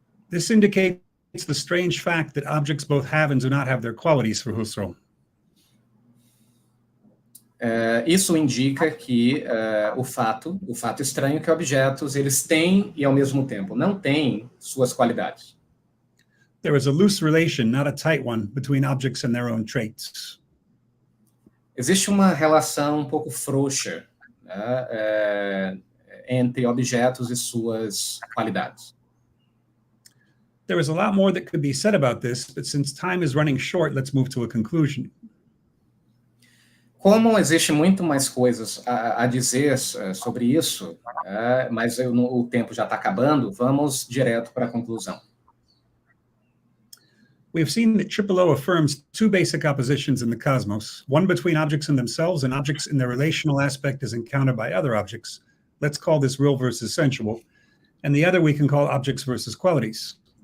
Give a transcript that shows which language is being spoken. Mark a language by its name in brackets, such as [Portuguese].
[English] This indicates the strange fact that objects both have and do not have their qualities for Husserl. [Portuguese] Isso indica que o fato estranho é que objetos eles têm e ao mesmo tempo não têm suas qualidades. [English] There is a loose relation, not a tight one, between objects and their own traits. [Portuguese] Existe uma relação um pouco frouxa, né, entre objetos e suas qualidades. [English] There is a lot more that could be said about this, but since time is running short, let's move to a conclusion. [Portuguese] Como existe muito mais coisas a dizer sobre isso, mas o tempo já está acabando, vamos direto para a conclusão. [English] We have seen that O affirms two basic oppositions in the cosmos, one between objects in themselves and objects in their relational aspect as encountered by other objects. Let's call this real versus sensual. And the other we can call objects versus qualities.